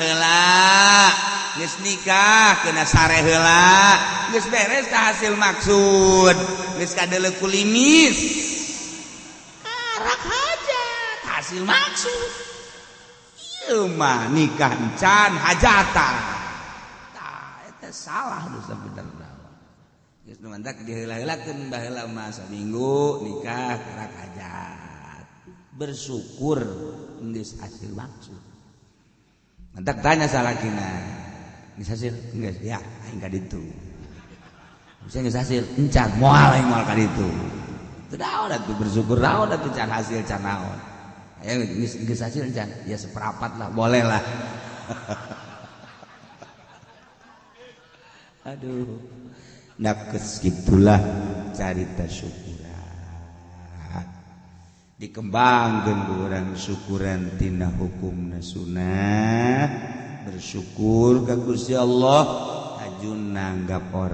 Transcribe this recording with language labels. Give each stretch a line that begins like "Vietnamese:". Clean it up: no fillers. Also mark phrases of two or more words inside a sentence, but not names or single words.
Sundanese: heula geus nikah kena sare heula geus beres ka hasil maksud geus kadeuleu kulimis karak hajat hasil maksud ieu mah nikah encan hajatan tah eta salah dosa benerna geus nu mantak diheula-heulakeun baheula mah saminggu nikah karak hajat bersyukur geus hasil maksud. Mantak tanya salakina geus hasil geus ya aing ka ditu bisa geus hasil encan moal aing moal ka ditu teu daon atuh bersyukur daon atuh can hasil can naon aya geus hasil encan ya seperapat lah
Indonesian: boleh lah.
Sundanese: Aduh nakes gitulah carita syukuran dikembangkeun ku urang syukuran tina hukumna sunnah bersyukur ka Gusti Allah ajun nanggap